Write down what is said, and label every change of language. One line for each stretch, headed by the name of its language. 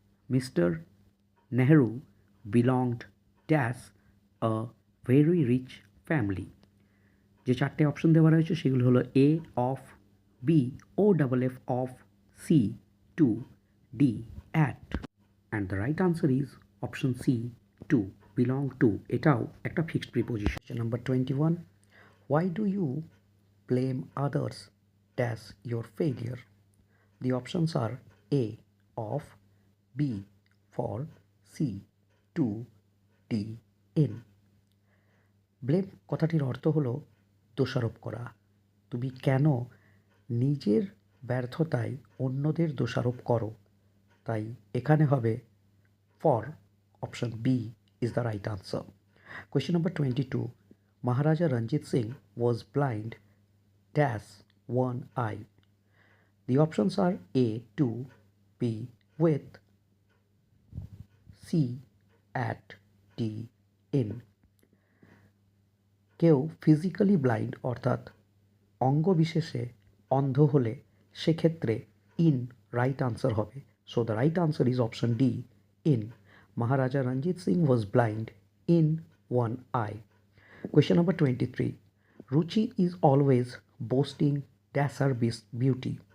English: Mister Nehru belonged dash a very rich family.
Bangla: যে চারটে option দেওয়া রয়েছে সেগুলো হলো এ.
English: Of, B. O double F of, C. To, D. At. And the right answer is option C, to, belong to.
Bangla: এটাও একটা fixed preposition.
English: Number 21. Why do you blame others dash your failure? The options are A. Of, B. For, C. To, D. In.
Bangla: Blame কথাটির অর্থ হলো দোষারোপ করা। তুমি কেন নিজের ব্যর্থতায় অন্যদের দোষারোপ করো, তাই এখানে হবে for.
English: Option B is the right answer. Question number 22. Maharaja Ranjit Singh was blind dash one eye. The options are A. To, B. With, C. At, D. In.
Bangla: কেউ ফিজিক্যালি ব্লাইন্ড অর্থাৎ অঙ্গবিশেষে অন্ধ হলে সেক্ষেত্রে ইন রাইট আনসার হবে।
English: So the right answer is option D, in. Maharaja Ranjit Singh was blind in one eye. Question number 23. Ruchi is always boasting dash her beauty.